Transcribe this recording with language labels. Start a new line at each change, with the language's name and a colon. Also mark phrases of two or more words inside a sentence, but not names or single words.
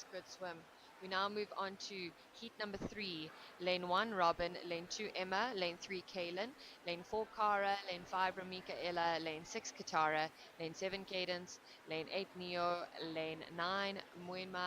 English: Good swim. We now move on to heat number 3. Lane 1, Robin. Lane 2, Emma. Lane 3, Kaylin. Lane 4, Cara. Lane 5, Ramika Ella. Lane 6, Katara. Lane 7, Cadence. Lane 8, Neo. Lane 9, Muinma.